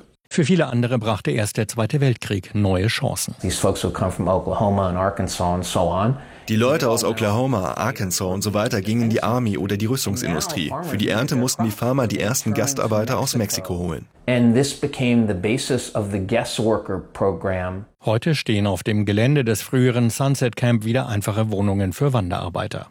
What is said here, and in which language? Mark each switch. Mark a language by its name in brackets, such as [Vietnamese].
[German] Für viele andere brachte erst der Zweite Weltkrieg neue Chancen. [English] These folks would come from Oklahoma and Arkansas and so on. [German] Die Leute aus Oklahoma, Arkansas und so weiter gingen in die Army oder die Rüstungsindustrie. Für die Ernte mussten die Farmer die ersten Gastarbeiter aus Mexiko holen. Heute stehen auf dem Gelände des früheren Sunset Camp wieder einfache Wohnungen für Wanderarbeiter.